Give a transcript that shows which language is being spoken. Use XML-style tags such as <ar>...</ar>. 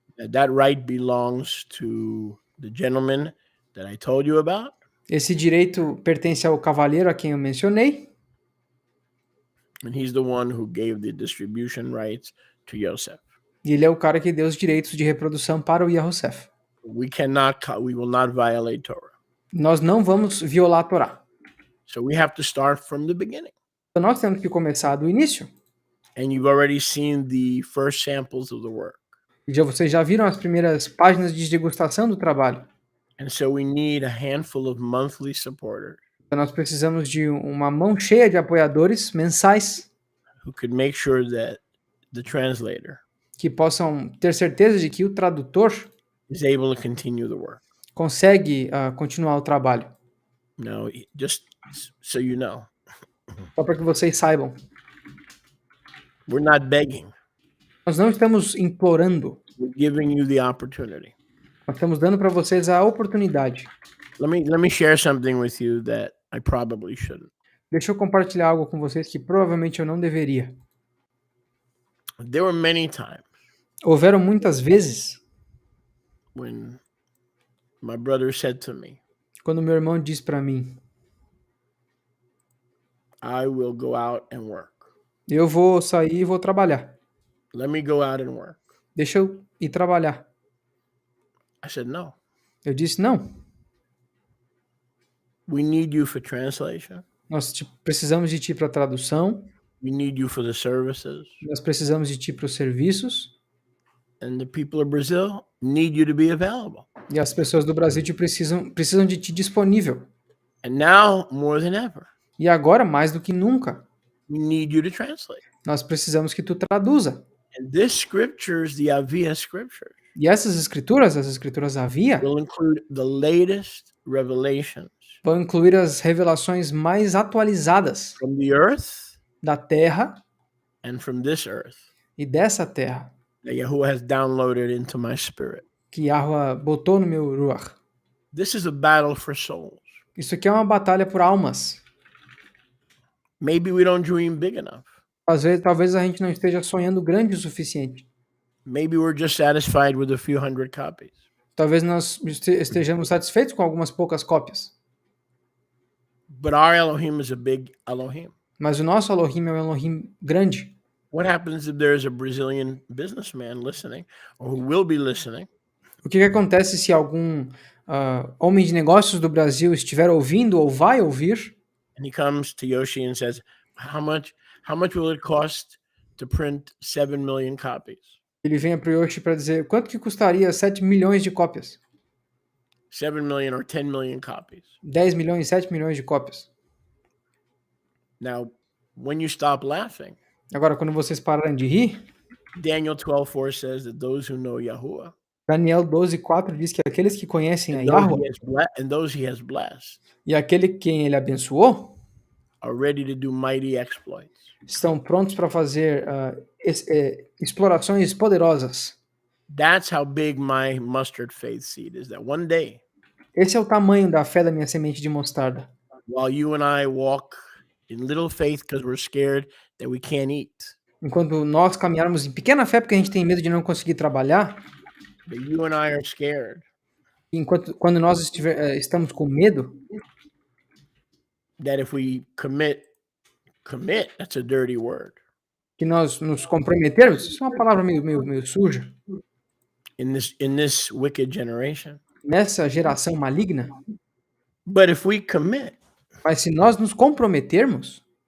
<en>That right belongs to the gentleman that I told you about.</en> <pt>Esse direito pertence ao cavalheiro a quem eu mencionei.</pt> <en>And he's the one who gave the distribution rights to Yosef.</en> <pt>E ele é o cara que deu os direitos de reprodução para o Yahosef.</pt> <en>We will not violate Torah.</en> <pt>Nós não vamos violar a Torá.</pt> <en>So we have to start from the beginning.</en> <pt>Então nós temos que começar do início.</pt> <en>And you've already seen the first samples of the work.</en> <pt>E vocês já viram as primeiras páginas de degustação do trabalho.</pt> <en>And so we need a handful of monthly supporters</en> <pt>Então nós precisamos de uma mão cheia de apoiadores mensais</pt> <en>who could make sure that the translator</en> <pt>que possam ter certeza de que o tradutor</pt> <en>is able to continue the work.</en> <pt>consegue continuar o trabalho.</pt> <en>Now, just so you know,</en> <pt>Só para que vocês saibam.</pt> <en>we're not begging.</en> <pt>Nós não estamos implorando.</pt> <en>We're giving you the opportunity.</en> <pt>Nós estamos dando para vocês a oportunidade.</pt> <en>Let me share something with you that I probably shouldn't.</en> <pt>Deixa eu compartilhar algo com vocês que provavelmente eu não deveria.</pt> <en>There were many times</en> <pt>Houveram muitas vezes</pt> <en>when my brother said to me,</en> <pt>quando meu irmão diz para mim,</pt> <en>I will go out and work.</en> <pt>eu vou sair e vou trabalhar.</pt> <en>Let me go out and work.</en> <pt>Deixa eu ir trabalhar.</pt> <en>I said, no.</en> <pt>Eu disse, não.</pt> <en>We need you for translation.</en> <pt>Nós precisamos de ti para tradução.</pt> <en>We need you for the services.</en> <pt>Nós precisamos de ti para os serviços.</pt> <en>And the people of Brazil need you to be available.</en> <pt>E as pessoas do Brasil precisam de ti disponível.</pt> <en>And now, more than ever,</en> <pt>E agora, mais do que nunca,</pt> <en>we need you to translate.</en> <pt>nós precisamos que tu traduza.</pt> <en>And this scriptures, the Aviyah scriptures,</en> <pt>E essas escrituras, as escrituras Aviyah,</pt> <en>will include the latest revelations</en> <pt>vão incluir as revelações mais atualizadas</pt> <en>from the earth</en> <pt>da terra</pt> <en>and from this earth</en> <pt>e dessa terra</pt> <en>that Yahuwah has downloaded into my spirit.</en> <pt>que Yahweh botou no meu ruach.</pt> <en>This is a battle for souls.</en> <pt>Isso aqui é uma batalha por almas.</pt> <en>Maybe we don't dream big enough.</en> <pt>Às vezes, talvez a gente não esteja sonhando grande o suficiente.</pt> <en>Maybe we're just satisfied with a few hundred copies.</en> <pt>Talvez nós estejamos satisfeitos com algumas poucas cópias.</pt> <en>But our Elohim is a big Elohim.</en> <pt>Mas o nosso Elohim é um Elohim grande.</pt> <en>What happens if there's a Brazilian businessman listening, or who will be listening,</en> <pt>O que acontece se algum homem de negócios do Brasil estiver ouvindo ou vai ouvir</pt> <en>and he comes to Yoshi and says, how much will it cost to print 7 million copies?</en> <pt>ele venha para o Yoshi para dizer quanto que custaria 7 milhões de cópias?</pt> <en>7 million or 10 million copies.</en> <pt>10 milhões, 7 milhões de cópias.</pt> <en>Now, when you stop laughing,</en> <pt>Agora, quando vocês pararem de rir,</pt> <en>Daniel 12:4 says that those who know Yahuwah</en> <pt>Daniel 12:4 diz que aqueles que conhecem a</pt> <en>and those</en> <pt>Yahweh</pt> <en>he has blessed</en> <pt>e aquele quem ele abençoou</pt> <en>are ready to do mighty exploits.</en> <pt>estão prontos para fazer explorações poderosas.</pt> <en>That's how big my mustard faith seed is, that one day,</en> <pt>Esse é o tamanho da fé da minha semente de mostarda.</pt> <en>while you and I walk in little faith because we're scared that we can't eat,</en> <pt>Enquanto nós caminharmos em pequena fé porque a gente tem medo de não conseguir trabalhar,</pt> <en>that you and I are scared,</en> <pt>quando nós estamos com medo,</pt> <en>that if we commit, that's a dirty word,</en> <pt>que nós nos comprometermos, isso é uma palavra meio suja,</pt> <en>in this wicked generation.</en> <pt>nessa geração maligna,</pt> <en>But if we commit</en> <pt>mas se nós nos comprometermos</pt>